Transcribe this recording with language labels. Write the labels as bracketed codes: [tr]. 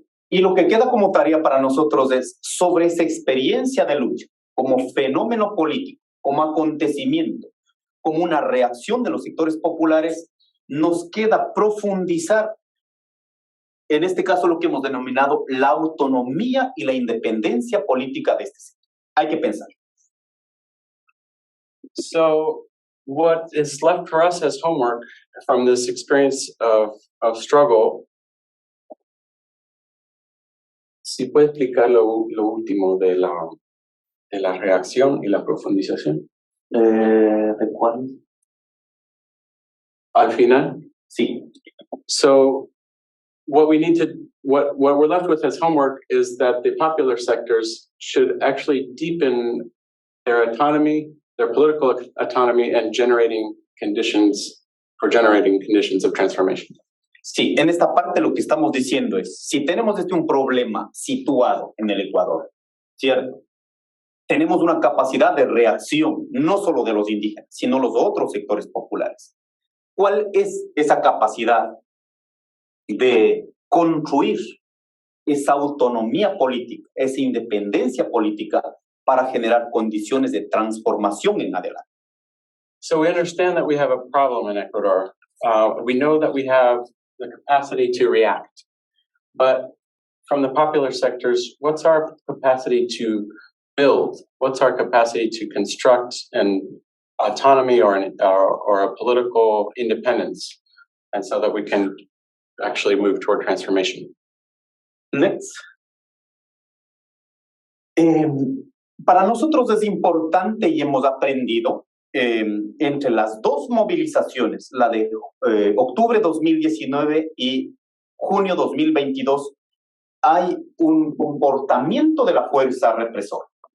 [es] Y lo que queda como tarea para nosotros es sobre esa experiencia de lucha, como fenómeno político, como acontecimiento, como una reacción de los sectores populares, nos queda profundizar, en este caso lo que hemos denominado la autonomía y la independencia política de este sector. Hay que pensar. [en] So what is left for us as homework from this experience of struggle? [es] ¿Sí puede explicar lo último de la reacción y la profundización? ¿De cuál? Al final? Sí. [en] So what we're left with as homework is that the popular sectors should actually deepen their autonomy, their political autonomy, and generating conditions of transformation. [es] Sí, en esta parte lo que estamos diciendo es, si tenemos un problema situado en el Ecuador, ¿cierto? Tenemos una capacidad de reacción, no solo de los indígenas, sino los otros sectores populares. ¿Cuál es esa capacidad de construir esa autonomía política, esa independencia política para generar condiciones de transformación en adelante? [en] So we understand that we have a problem in Ecuador. We know that we have the capacity to react. But from the popular sectors, what's our capacity to build? What's our capacity to construct an autonomy or a political independence? And so that we can actually move toward transformation. Next. [es] Para nosotros es importante y hemos aprendido entre las dos movilizaciones, la de octubre 2019 y junio 2022, hay un comportamiento de la fuerza represora.